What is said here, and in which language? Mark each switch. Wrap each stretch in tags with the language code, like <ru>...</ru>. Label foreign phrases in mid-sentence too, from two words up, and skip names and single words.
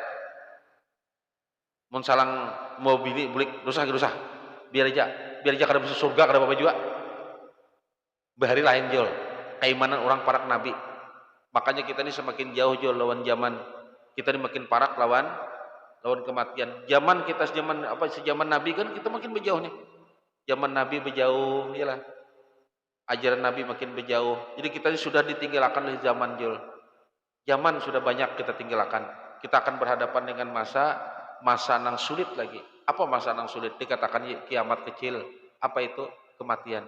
<bjn>mun salang mau bini bulik rusah biar aja kada bisa surga kada apa-apa juga bahari lain jol keimanan orang parak Nabi makanya kita ini semakin jauh lawan zaman kita ini makin parak lawan kematian zaman kita sejaman Nabi kan kita makin berjauh nih Zaman Nabi berjauh,</bjn> <id>iyalah. Ajaran Nabi makin berjauh. Jadi kita sudah ditinggalkan dari zaman Jul. Zaman sudah banyak kita tinggalkan. Kita akan berhadapan dengan masa nang sulit lagi. Apa masa nang sulit? Dikatakan kiamat kecil. Apa itu? Kematian.</id>